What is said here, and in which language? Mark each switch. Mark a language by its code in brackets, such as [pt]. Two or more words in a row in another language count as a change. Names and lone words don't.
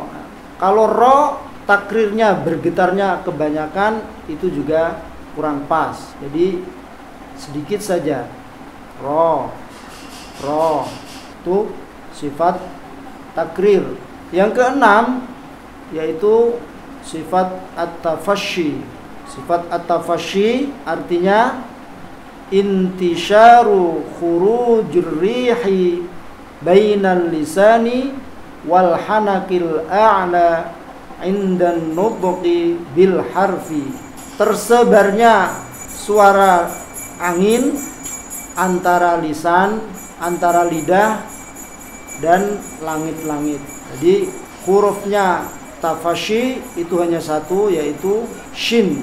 [id] Kalau ra takrirnya bergetarnya kebanyakan itu juga kurang pas. Jadi sedikit saja. Ra itu sifat takrir. Yang keenam yaitu sifat at-tafasyi. Sifat at-tafasyi artinya [ar] انتشار خروج الريح بين اللسان والحنك الأعلى عند النطق بالحرف. [id] Tersebarnya suara angin antara lisan, antara lidah dan langit-langit. Jadi hurufnya tafashi itu hanya satu, yaitu shin.